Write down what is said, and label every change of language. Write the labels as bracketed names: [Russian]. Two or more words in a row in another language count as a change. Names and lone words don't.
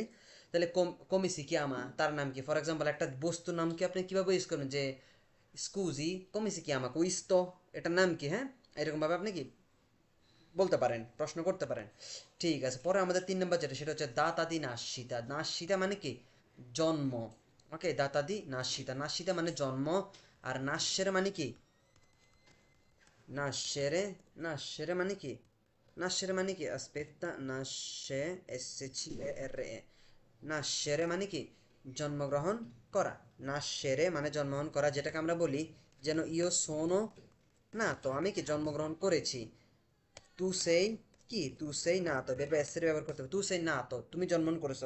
[Bangla] তাহলে [Italian] come si chiama, [Bangla] তার নাম কি, [English] for example [Bangla] একটা বস্তুর নাম কি আপনি কিভাবে ইউজ করবেন, যে [Italian] scusi come si chiama questo, [Bangla] এটার নাম কি, হ্যাঁ, এরকম ভাবে আপনি কি বলতে পারেন, প্রশ্ন করতে পারেন। ঠিক আছে, পরে আমাদের 3 নম্বর যেটা, সেটা হচ্ছে [Italian] data di nascita, [Bangla] নাসিতা মানে কি জন্ম, ওকে, [Italian] data di nascita, [Bangla] নাসিতা মানে জন্ম, আর নাসেরে মানে কি, নাসেরে, নাসেরে মানে কি, নাসেরে মানে কি, [Italian] aspetta, nasce, SCERE, [Bangla] নাসেরে মানে কি, জন্মগ্রহণ করা। নাসেরে মানে জন্মগ্রহণ করা, যেটাকে আমরা বলি যেন [Italian] io sono nato [Bangla] আমি কি জন্মগ্রহণ করেছি। [Italian] tu sei [Bangla] কি, [Italian] tu sei nato, verbo essere [Bangla] ব্যবহার করতে হবে, [Italian] tu sei nato, [Bangla] তুমি জন্মগ্রহণ করেছো।